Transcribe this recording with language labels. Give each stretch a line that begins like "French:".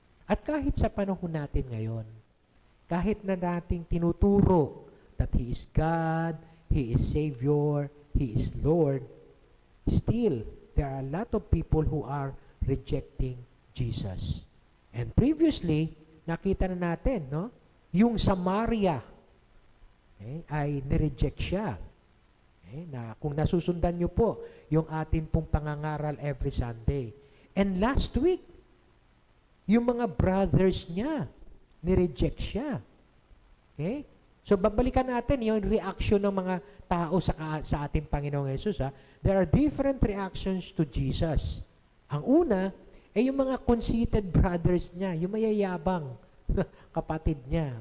Filipino: At kahit sa panahon natin ngayon, kahit na nating tinuturo
English: that He is God, He is Savior, He is Lord, still, there are a lot of people who are rejecting Jesus. And previously,
Filipino: nakita na natin, no? Yung Samaria, ay nireject siya. Na kung nasusundan nyo po, yung atin pong pangangaral
English: every Sunday. And last week,
Filipino: yung mga brothers niya, nireject siya. Okay? So, babalikan natin yung reaction ng mga tao sa ating Panginoong Jesus.
English: There are different reactions to Jesus.
Filipino: Ang una, yung mga
English: conceited brothers
Filipino: niya, yung mayayabang kapatid niya.